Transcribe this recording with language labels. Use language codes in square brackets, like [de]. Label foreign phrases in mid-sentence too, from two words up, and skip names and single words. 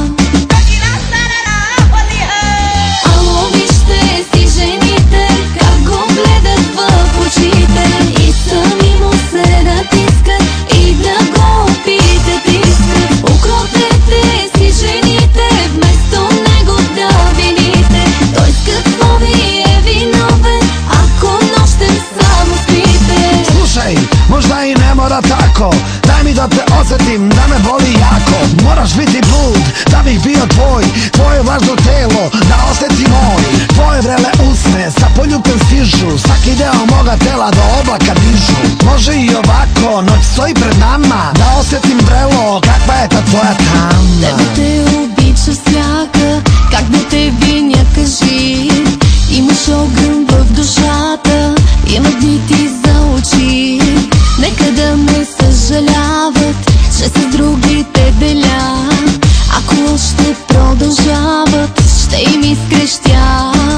[bg] Ало, вижте си жените, как го гледат в очите и сами му се натискат и да го опитат искат. Укротете си жените, вместо него да вините. Той с какво ви е виновен, ако нощем само спите? [sr] Slušaj, možda i ne mora tako. Daj mi da te osjetim, da me boli jako. Moraš biti blud, da bih bio tvoj. Tvoje vlažno telo, da osjeti moj. Tvoje vrele usne, sa poljutom stižu. Svaki deo moga tela do oblaka dižu. Može i ovako, noć stoji pred nama. Da osjetim vrelo, kakva je ta tvoja tama. [bg] Тебе те обича всяка, как да те виня, кажи. Имаш огън в душата и магнити за очи. Нека да ме съжаляват, че с другите деля. Ако още продължават, ще им изкрещя.